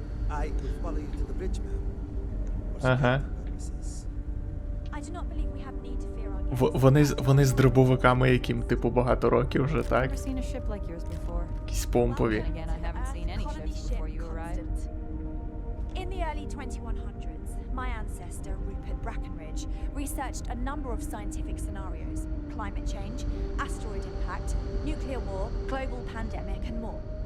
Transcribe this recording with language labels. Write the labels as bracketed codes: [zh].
[en] I will follow you to the bridge, ma'am. I do not believe we have need to fear our guests. [uk] Вони з дробовиками, яким типу багато років вже, так? [en] Never seen a ship like yours before. [uk] Якісь помпові. [en] Then again, I haven't seen any ships before you arrived. In the early 2100s, my ancestor, Rupert Brackenridge, researched a number of scientific scenarios: climate change, asteroid impact, nuclear war, global pandemic, and more.